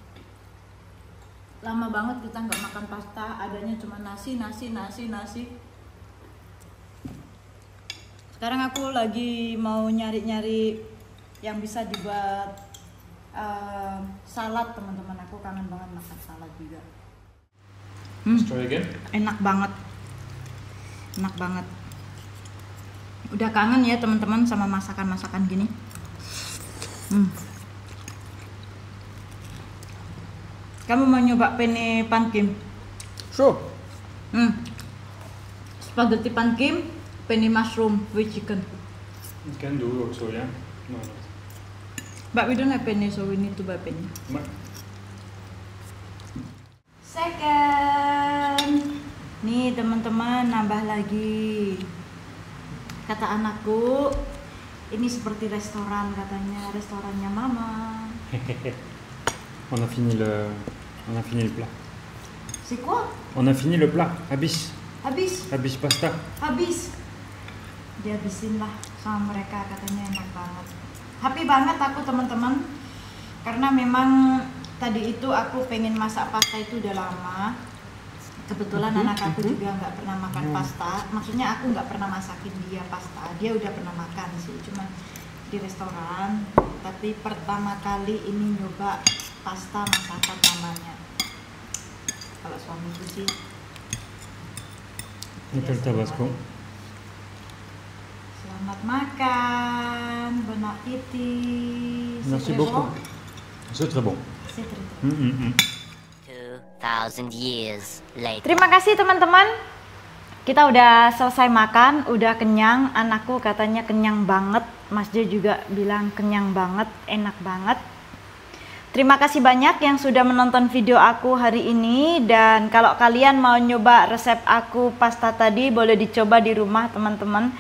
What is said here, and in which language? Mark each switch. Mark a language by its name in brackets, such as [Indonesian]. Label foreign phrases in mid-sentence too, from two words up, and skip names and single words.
[Indonesian] Lama banget kita nggak makan pasta, adanya cuma nasi. Sekarang aku lagi mau nyari-nyari yang bisa dibuat salad, teman-teman. Aku kangen banget makan salad juga. [English] Let's try again. [Indonesian] Enak banget. Udah kangen ya teman-teman sama masakan-masakan gini. Kamu mau nyoba penne pankim? [English] Sure. Spaghetti pankim, penne mushroom with chicken. You can do also, yeah? No. But we don't have penne, so we need to buy penne. Second. [Indonesian] Nih teman-teman, nambah lagi. Kata anakku, ini seperti restoran katanya, restorannya mama. [French] On a fini le plat. C'est quoi? On a fini le plat. [Indonesian] Habis pasta. Habis. Dihabisin lah sama mereka, katanya enak banget. Happy banget aku teman-teman, karena memang tadi itu aku pengen masak pasta itu udah lama. Kebetulan anak aku juga nggak pernah makan pasta, maksudnya aku nggak pernah masakin dia pasta, dia udah pernah makan sih, cuman di restoran. Tapi pertama kali ini nyoba pasta masakan mamanya. Kalau suamiku sih [French] Et le Tabasco. [Indonesian] Selamat makan, [French] bon appétit. Merci beaucoup. C'est très bon. C'est très bon. [English] 2,000 years later. [Indonesian] Terima kasih teman-teman. Kita udah selesai makan, udah kenyang. Anakku katanya kenyang banget. Mas Jo juga bilang kenyang banget, enak banget. Terima kasih banyak yang sudah menonton video aku hari ini. Dan kalau kalian mau nyoba resep aku pasta tadi, boleh dicoba di rumah teman-teman.